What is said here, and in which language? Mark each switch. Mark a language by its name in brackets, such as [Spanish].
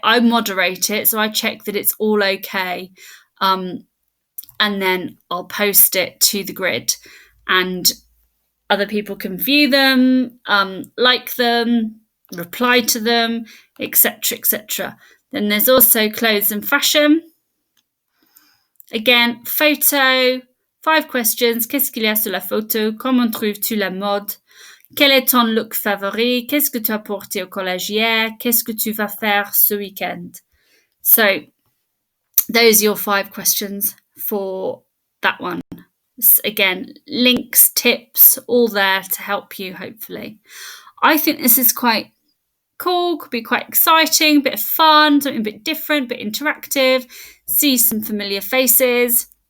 [English] I moderate it, so I check that it's all okay. And then I'll post it to the grid and other people can view them, like them, reply to them, etc., etc. Then there's also clothes and fashion. Again, photo, 5 questions. [French] Qu'est-ce qu'il y a sur la photo? Comment trouves-tu la mode? Quel est ton look favori? Qu'est-ce que tu as porté au collège hier? Qu'est-ce que tu vas faire ce weekend? [English] So, those are your 5 questions for that one. Again, links, tips, all there to help you, hopefully. I think this is quite cool, could be quite exciting, a bit of fun, something a bit different, a bit interactive, see some familiar faces.